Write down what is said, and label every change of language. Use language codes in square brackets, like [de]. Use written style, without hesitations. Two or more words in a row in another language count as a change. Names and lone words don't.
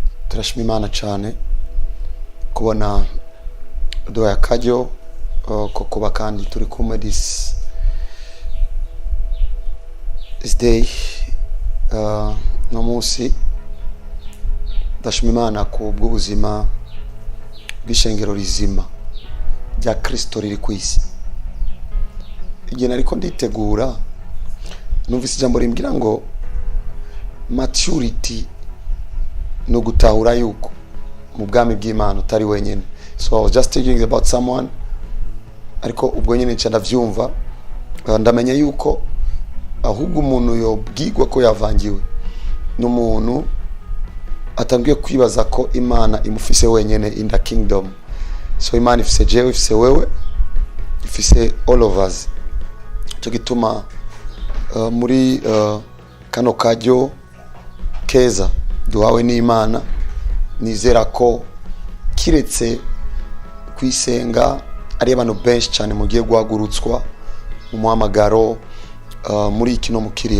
[rn] turashima Imana cyane kubona duhaye akaryo ko kuba kandi turi kumwe [en] this day [rn] no munsi. Ndashima Imana ku bw'ubuzima bw'ishengero rizima rya Kristo riri ku isi. Igihe nariko nditegura numvise ijambo rimbwira ngo maturity no gutahura yuko mu bwami bw'Imana utari wenyene. [en] So I was just thinking about someone, [rn] ariko ubwo nyene nca ndavyumva ndamenya yuko ahubwo umuntu yobwirwa ko yavangiwe n'umuntu atangiye kwibaza ko Imana imufise wenyene [en] in the kingdom. [rn] So Imana ifise jewe, ifise wewe, ifise [en] all of us. [rn] Cyo gituma muri kano kajyo keza duhawe n'Imana, nizera ko kiretse kwisenga ari abantu benshi cyane mugiye guhagurutswa mu muhamagaro muri kino mukiriya.